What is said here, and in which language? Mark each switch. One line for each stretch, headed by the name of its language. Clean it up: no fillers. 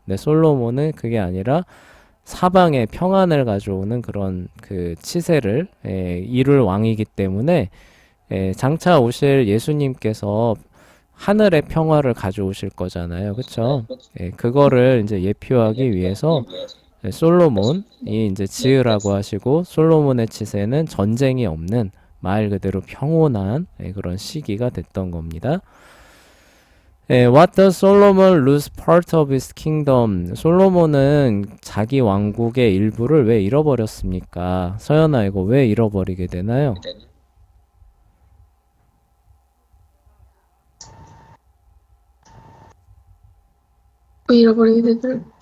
Korean: 근데 솔로몬은 그게 아니라 사방에 평안을 가져오는 그런 그 치세를 이룰 왕이기 때문에 장차 오실 예수님께서 하늘의 평화를 가져오실 거잖아요. 그쵸? 그거를 이제 예표하기 위해서 솔로몬이 이제 지으라고 하시고 솔로몬의 치세는 전쟁이 없는 말 그대로 평온한 그런 시기가 됐던 겁니다.
English: What does Solomon lose part of his kingdom?
Korean: 솔로몬은 자기 왕국의 일부를 왜 잃어버렸습니까? 서연아, 이거 왜 잃어버리게 되나요? 왜 잃어버리게 되나?